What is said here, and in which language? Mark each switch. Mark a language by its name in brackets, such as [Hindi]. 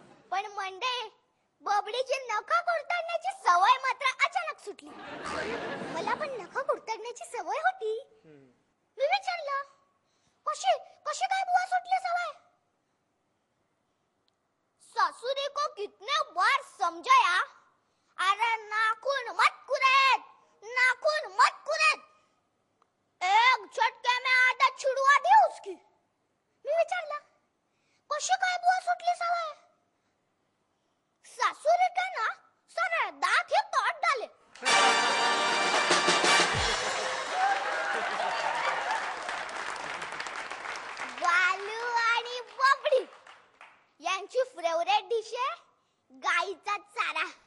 [Marathi] पण मंडे बबडीची नखं कुरतडण्याची सवय मात्र अचानक सुटली. मला पण नखं कुरतडण्याची सवय होती. मी विचारलं, कशी कशी काय बुवा सुटली सवय. [Hindi] ससुरी को कितने बार समझाया, अरे नाखून मत कुरेद, नाखून मत कुरेद, एक झटके में आदत छुड़वा दी उसकी. [Marathi] मी विचारलं, कशी काय बुवा सुटली सवय. [Hindi] सासूरी का ना सरळ दात हे तोड डाले. [Marathi] बालू आणि बबडी यांची फेवरेट डिश आहे गाईचा चारा.